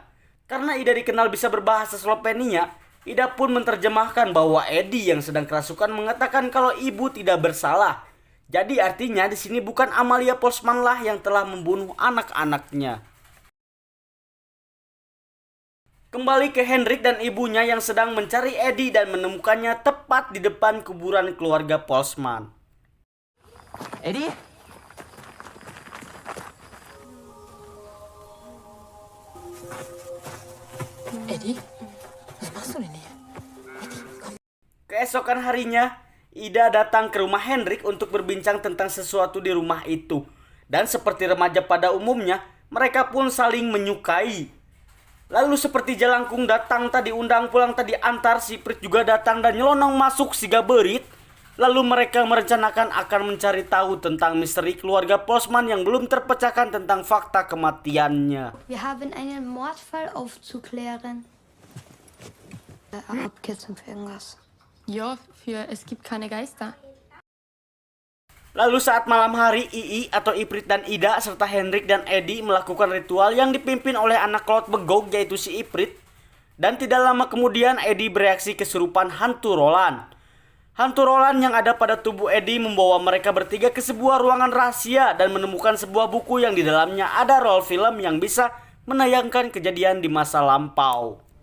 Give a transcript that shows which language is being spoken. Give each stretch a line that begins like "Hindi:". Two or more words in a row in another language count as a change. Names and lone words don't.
Indonesian: Karena Ida dikenal bisa berbahasa Slovenia, Ida pun menerjemahkan bahwa Eddie yang sedang kerasukan mengatakan kalau ibu tidak bersalah. Jadi artinya di sini bukan Amalia Postman lah yang telah membunuh anak-anaknya. Kembali ke Henrik dan ibunya yang sedang mencari Eddie dan menemukannya tepat di depan kuburan keluarga Postman.
German: Eddie? Eddie? Was machst du denn hier?
Indonesian: Keesokan harinya, Ida datang ke rumah Henrik untuk berbincang tentang sesuatu di rumah itu. Dan seperti remaja pada umumnya, mereka pun saling menyukai. Lalu seperti Jalangkung datang tadi undang pulang tadi antar, si Prit juga datang dan nyelonong masuk si Gaberit. Lalu mereka merencanakan akan mencari tahu tentang misteri keluarga Postman yang belum terpecahkan tentang fakta kematiannya.
German: Wir haben einen Mordfall aufzuklären. Abkürzung für irgendwas. Ja, für es gibt keine Geister.
Indonesian: Lalu saat malam hari, Ii atau Iprit dan Ida serta Henrik dan Eddie melakukan ritual yang dipimpin oleh anak laut begok yaitu si Iprit. Dan tidak lama kemudian Eddie bereaksi kesurupan hantu Roland. Hantu Roland yang ada pada tubuh Eddie membawa mereka bertiga ke sebuah ruangan rahasia dan menemukan sebuah buku yang di dalamnya ada roll film yang bisa menayangkan kejadian di masa lampau.